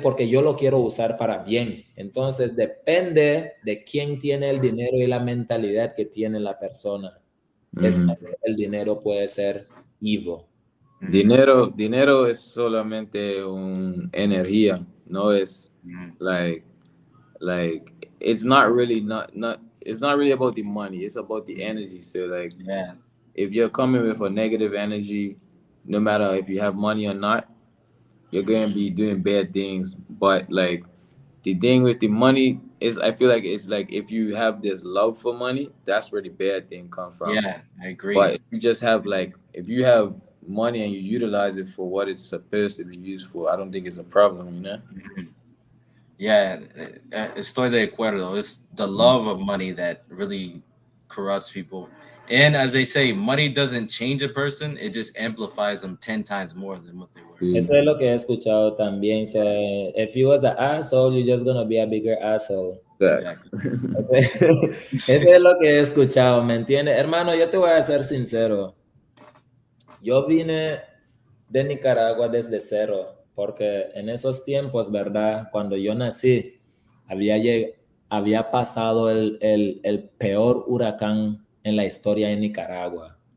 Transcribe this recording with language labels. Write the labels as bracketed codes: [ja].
[es] Porque yo lo quiero usar para bien. Entonces, depende de quién tiene el dinero y la mentalidad que tiene la persona. El dinero puede ser evil. Dinero es solamente una energía, no es [en] like it's not really it's not really about the money, it's about the energy. So like, if you're coming with a negative energy, no matter if you have money or not, you're going to be doing bad things. But like the thing with the money is, I feel like it's like if you have this love for money, that's where the bad thing comes from. Yeah, I agree. But if you just have like, if you have money and you utilize it for what it's supposed to be used for, I don't think it's a problem, you know? [es] Yeah, estoy de acuerdo. [en] It's the love of money that really corrupts people. And as they say, money doesn't change a person, it just amplifies them 10 times more than what they were. [es] Eso es lo que he escuchado también. [en] So, if you was an asshole, you're just gonna be a bigger asshole. Exactly. [es] Eso es lo que he escuchado, ¿me entiendes? Hermano, yo te voy a ser sincero. Yo vine de Nicaragua desde cero, porque en esos tiempos, ¿verdad? Cuando yo nací, había pasado el peor huracán en la historia de Nicaragua.